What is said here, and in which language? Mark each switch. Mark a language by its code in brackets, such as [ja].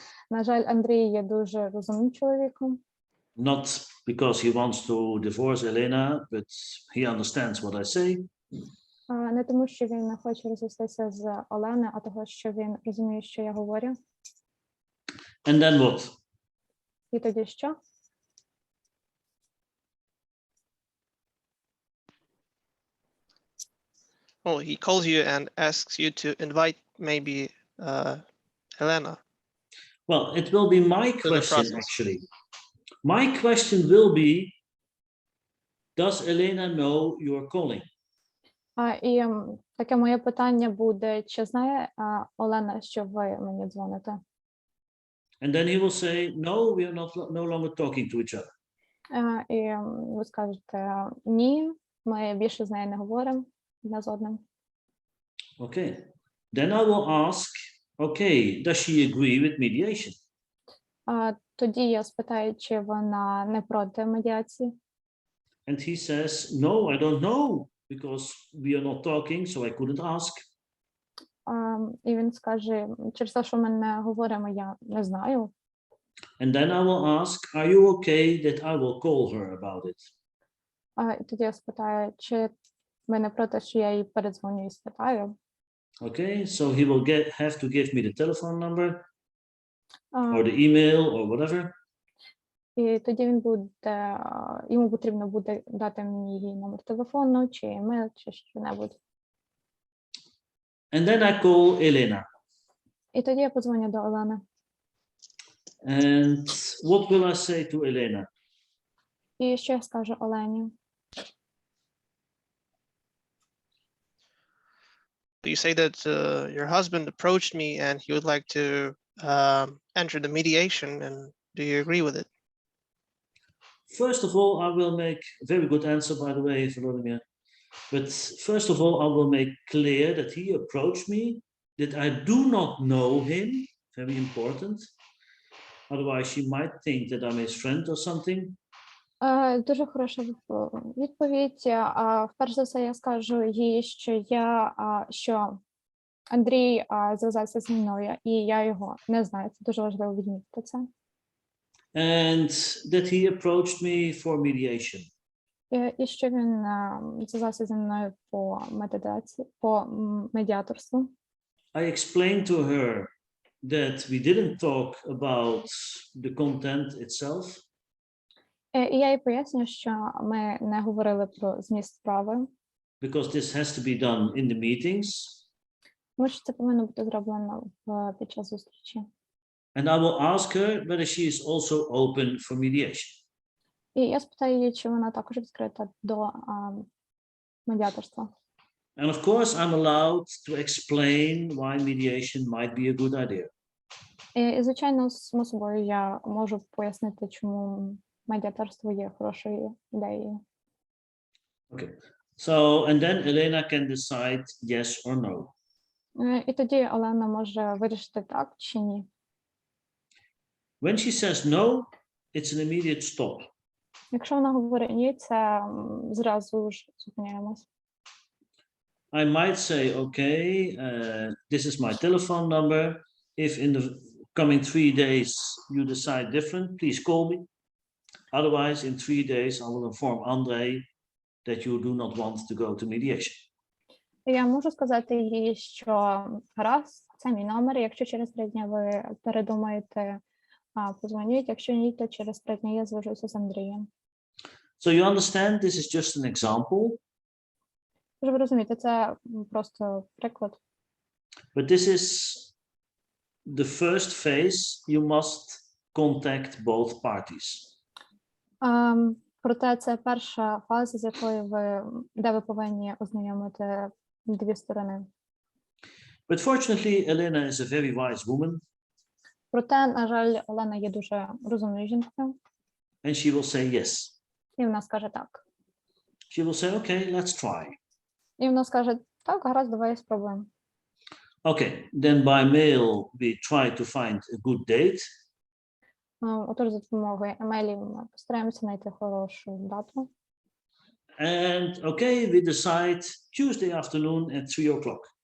[uk] На жаль, Андрій є дуже розумним чоловіком. [en] Not because he wants to divorce Elena, but he understands what I say. [uk] Не тому, що він не хоче розвестися з Олени, а того, що він розуміє, що я говорю. [en] And then what? [uk] І тоді що? [en] Well, he calls you and asks you to invite maybe Elena. Well, it will be my the question, process. actually. My question will be, does Elena know you're calling? [uk] І таке моє питання буде, чи знає Олена, що ви мені дзвоните? [en] And then he will say, no, we are no longer talking to each other. [uk] І ви скажете, ні, ми більше з нею не говоримо одне з одним. [en] Okay. Then I will ask, okay, does she agree with mediation? [uk] Тоді я спитаю, чи вона не проти медіації. [en] And he says, no, I don't know, because we are not talking, so I couldn't ask. [uk] І він скаже, через те, що ми не говоримо, я не знаю. [en] And then I will ask, are you okay that I will call her about it? [uk] І тоді я спитаю, чи ви не проти, що я їй передзвоню і спитаю. [en] Okay, so he will have to give me the telephone number or the email or whatever. [uk] І тоді він буде, йому потрібно буде дати мені її номер телефону, чи емейл, чи що-небудь. [en] And then I call Elena. [uk] І тоді я подзвоню до Олени. [en] And what will I say to Elena? [uk] І що я скажу Олені? [en] You say that your husband approached me and he would like to enter the mediation, and do you agree with it? First of all, I will make a very good answer, by the way, Volodymyr. But first of all, I will make clear that he approached me, that I do not know him, very important. Otherwise, she might think that I'm his friend or something. [uk] Дуже хороша відповідь. Вперше за все я скажу їй, що Андрій зв'язався зі мною, і я його не знаю. Це дуже важливо відмітити це. [en] And that he approached me for mediation. [uk] І що він зв'язався зі мною по медіаторству. [en] I explained to her that we didn't talk about the content itself. [uk] І я їй поясню, що ми не говорили про зміст справи. [en] Because this has to be done in the meetings. [uk] Тому що це повинно бути зроблено під час зустрічі. [en] And I will ask her whether she is also open for mediation. [uk] І я спитаю її, чи вона також відкрита до медіаторства. [en] And of course, I'm allowed to explain why mediation might be a good idea. [uk] І звичайно, само собою, я можу пояснити, чому медіаторство є хорошою ідеєю. [en] Okay. So, and then Elena can decide yes or no. [uk] І тоді Олена може вирішити так чи ні. [en] When she says no, it's an immediate stop. [uk] Якщо вона говорить ні, це зразу ж зупиняємось. [en] I might say, okay, this is my telephone number. If in the coming 3 days you decide different, please call me. Otherwise, in 3 days, I will inform Andrei that you do not want to go to mediation. [uk] Я можу сказати їй, що раз, це мій номер, якщо через 3 дні ви передумаєте, подзвоніть, якщо ні, то через 3 дні я зв'яжуся з Андрієм. [en] So you understand, this is just an example. [uk] Тож ви розумієте, це просто приклад. [en] But this is the first phase. You must contact both parties. [uk] Проте це перша фаза, з якою де ви повинні ознайомити дві сторони. [en] But fortunately, Elena is a very wise woman, [uk] Проте, на жаль, Олена є дуже розумною жінкою, [en] and she will say yes. [uk] і вона скаже так. [en] She will say, okay, let's try. [uk] І вона скаже, так, гаразд, давай спробуємо. [en] Okay, then by mail, we try to find a good date. [uk] Отож, за допомогою емейлів ми постараємося знайти хорошу дату. [en] And okay, we decide Tuesday afternoon at 3 o'clock.